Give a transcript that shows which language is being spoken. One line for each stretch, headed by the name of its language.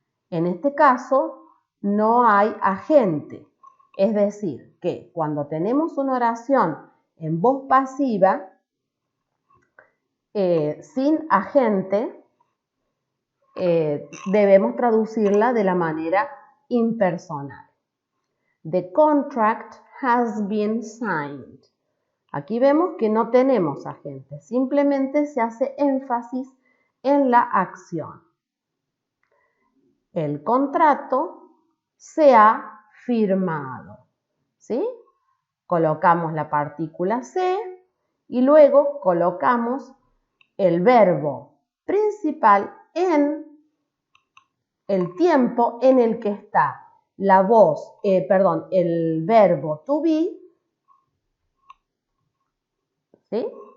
Spanish: En este caso, no hay agente. Es decir, que cuando tenemos una oración en voz pasiva, sin agente, debemos traducirla de la manera impersonal.
English: The contract has been signed.
Spanish: Aquí vemos que no tenemos agente, simplemente se hace énfasis en la acción. El contrato se ha firmado, ¿sí? Colocamos la partícula se y luego colocamos el verbo principal en el tiempo en el que está el verbo to be, ¿sí?